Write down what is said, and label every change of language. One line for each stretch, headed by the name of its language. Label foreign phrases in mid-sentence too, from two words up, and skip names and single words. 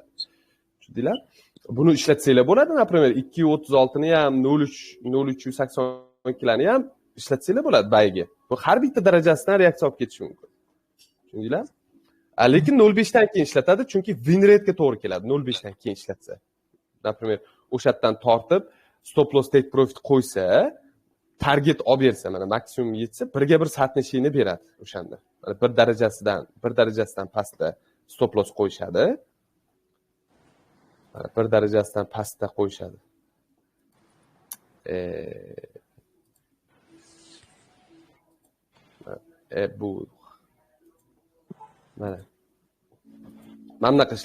Uzbek: Tushundinglar? Buni ishlatsanglar bo'ladi, например, 236 ni ham, 0,382 larni ham ishlatsanglar bo'ladi buyga. Bu har bitta darajasidan reaksiya olib ketishi mumkin. Tushundinglar? Lekin 0,5 dan keyin ishlatadi, chunki
English: win rate'ga
Uzbek: to'g'ri keladi 0,5 dan keyin ishlatsa. Например, o'shatdan tortib
English: stop loss take profit
Uzbek: qo'ysa, target olib bersa, mana maksimum yetsa, 1/1 satnishini beradi o'shanda. Mana bir darajasidan pastda
English: stop loss
Uzbek: qo'yishadi. Mana bir darajasidan pastda qo'yishadi. Bu mana bunaqa ishlatishadi.